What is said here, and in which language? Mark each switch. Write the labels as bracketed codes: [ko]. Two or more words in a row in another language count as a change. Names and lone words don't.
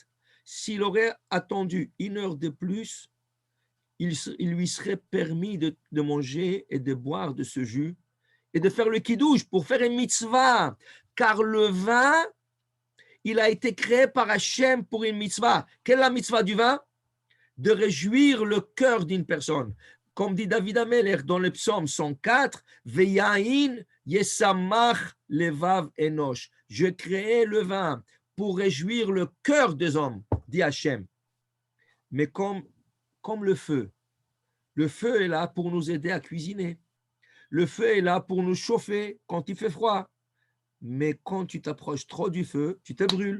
[fr] S'il aurait attendu 1 heure de plus, il lui serait permis de manger et de boire de ce jus et de faire le kiddush pour faire une mitzvah. Car le vin, il a été créé par Hachem pour une mitzvah. Quelle est la mitzvah du vin? De réjouir le cœur d'une personne. Comme dit David Ameler dans le psaume 104, [he] ויין ישמח לבב אנוש. [fr] Je créai le vin pour réjouir le cœur des hommes, dit Hachem. Mais comme le feu est là pour nous aider à cuisiner. Le feu est là pour nous chauffer quand il fait froid. Mais quand tu t'approches trop du feu, tu te brûles.